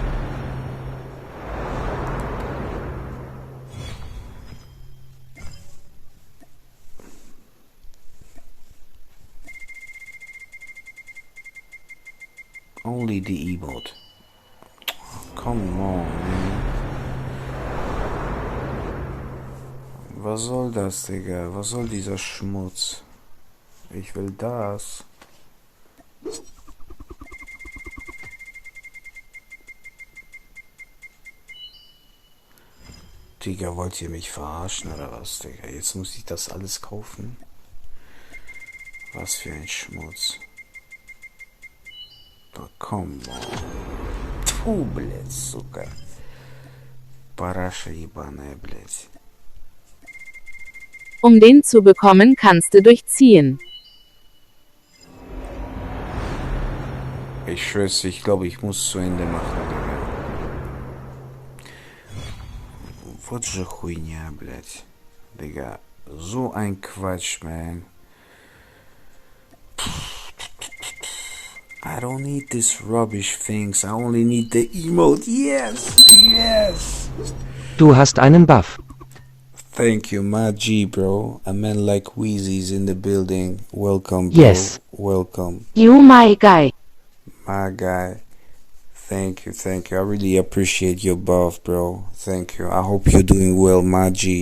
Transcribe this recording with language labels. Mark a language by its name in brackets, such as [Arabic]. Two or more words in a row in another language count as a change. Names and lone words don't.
[English] Only the emote. Come on, [German] man. Was soll das, Digga? Was soll dieser Schmutz? Ich will das. Digga, wollt ihr mich verarschen oder was, Digga? Jetzt muss ich das alles kaufen? Was für ein Schmutz. [English] Oh, come on. [Russian] Фу, блядь, сука. Параша ебаная, блядь. [German] Um den zu bekommen, kannst du durchziehen. Ich schwör's, ich glaube, ich muss zu Ende machen, Digga. [Russian] Вот же хуйня, блядь. [German] Digga, so ein Quatsch, man. [English] I don't need this rubbish things. I only need the emote. Yes, yes. [German] Du hast einen Buff. [English] Thank you, my G, bro. A man like Wheezy's in the building. Welcome, bro. Yes. Welcome. You my guy. My guy. Thank you, thank you. I really appreciate your buff, bro. Thank you. I hope you're doing well, my G.